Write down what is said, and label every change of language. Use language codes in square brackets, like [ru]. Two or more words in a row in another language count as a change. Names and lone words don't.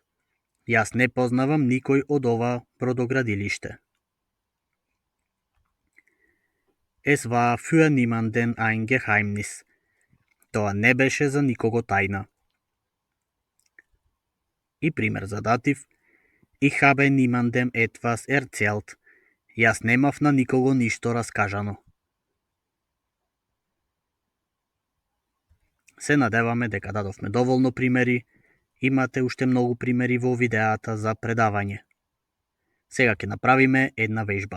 [mk] Јас не познавам никој од ова бродоградилиште. [de] Es war für niemanden ein Geheimnis. [mk] Тоа не беше за никого тајна. И пример за датив. [de] Ich habe niemandem etwas erzählt. [mk] Јас немав на никого ништо раскажано. Се надеваме дека дадовме доволно примери. Имате уште многу примери во видеата за предавање. Сега ќе направиме една вежба.